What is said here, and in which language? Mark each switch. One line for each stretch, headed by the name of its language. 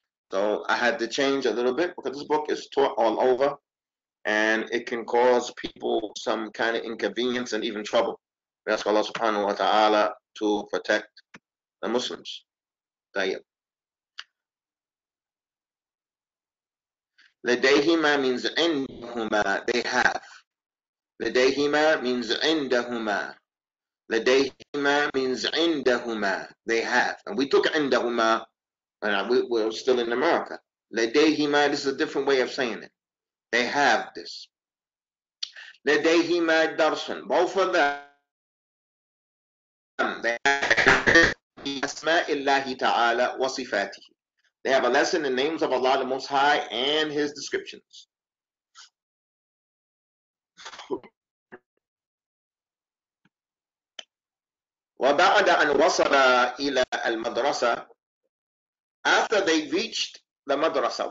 English: So I had to change a little bit because this book is taught all over and it can cause people some kind of inconvenience and even trouble. We ask Allah subhanahu wa ta'ala to protect the Muslims. لديهما means عندهما, they have.
Arabic: لديهما
English: means
Arabic: عندهما.
English: لديهما means عندهما, they have. And we took عندهما and we're still in America. لديهما, this is a different way of saying it. They have this.
Arabic: لديهما درس,
English: both of them, they have
Arabic: أسماء الله تعالى وصفاته.
English: They have a lesson in the names of Allah the Most High and His descriptions.
Arabic: وبعد أن وصل إلى المدرسة,
English: after they reached the madrasa.